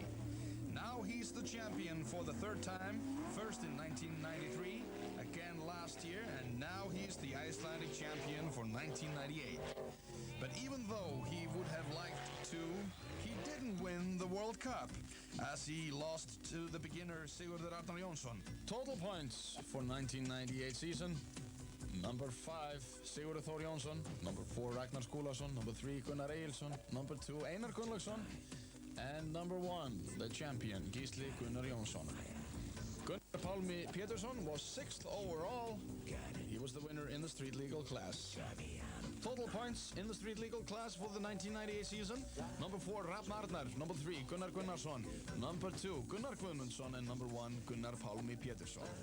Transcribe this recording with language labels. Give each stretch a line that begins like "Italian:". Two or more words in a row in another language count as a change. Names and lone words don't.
English: Now he's the champion for the third time, first in 1993, again last year, and now he's the Icelandic champion for 1998. But even though he would have liked to, he didn't win the World Cup, as he lost to the beginner Sigurður Arnar Jónsson. Total points for 1998 season: number 5, Sigurður Þór Jónsson; number 4, Ragnar Skúlason; number 3, Gunnar Egilsson; number 2, Einar Gunnlaugsson; and number 1, the champion, Gísli Gunnar Jónsson. Gunnar Pálmi Pétursson was 6th overall. He was the winner in the street legal class. Total points in the street legal class for the 1998 season: number 4, Rafn Arnar; number 3, Gunnar Gunnarsson; number 2, Gunnar Guðmundsson; and number 1, Gunnar Pálmi Pétursson.